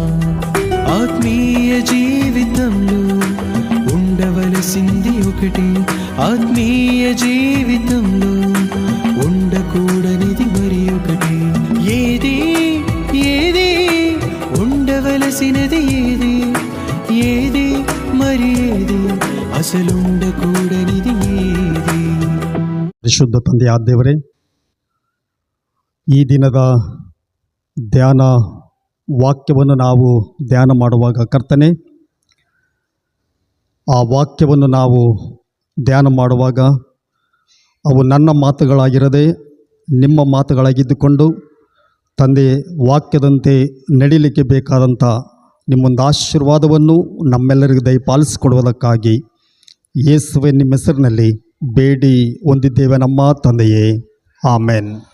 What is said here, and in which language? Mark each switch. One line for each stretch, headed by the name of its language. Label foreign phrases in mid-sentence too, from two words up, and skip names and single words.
Telugu: ఆత్మీయ జీవితంలో ఉండవలసింది ఒకటి, ఆత్మీయ జీవితంలో ఉండకూడనిది మరి ఒకటి. ఏది ఏది ఉండవలసినది ఏది, ఏది మరి ఏది అసలు ఉండకూడనిది ఏది?
Kannada: ಪರಿಶುದ್ಧ ತಂದೆಯಾದ ದೇವರೇ, ಈ ದಿನದ ಧ್ಯಾನ ವಾಕ್ಯವನ್ನು ನಾವು ಧ್ಯಾನ ಮಾಡುವಾಗ ಕರ್ತನೆ, ಆ ವಾಕ್ಯವನ್ನು ನಾವು ಧ್ಯಾನ ಮಾಡುವಾಗ ಅವು ನನ್ನ ಮಾತುಗಳಾಗಿರದೆ ನಿಮ್ಮ ಮಾತುಗಳಾಗಿದ್ದುಕೊಂಡು ತಂದೆ ವಾಕ್ಯದಂತೆ ನಡೀಲಿಕ್ಕೆ ಬೇಕಾದಂಥ ನಿಮ್ಮೊಂದು ಆಶೀರ್ವಾದವನ್ನು ನಮ್ಮೆಲ್ಲರಿಗೂ ದಯಪಾಲಿಸಿಕೊಡುವುದಕ್ಕಾಗಿ ಯೇಸುವೆ ನಿಮ್ಮ ಹೆಸರಿನಲ್ಲಿ ಬೇಡಿ ಹೊಂದಿದ್ದೇವೆ ನಮ್ಮ ತಂದೆಯೇ, ಆಮೆನ್.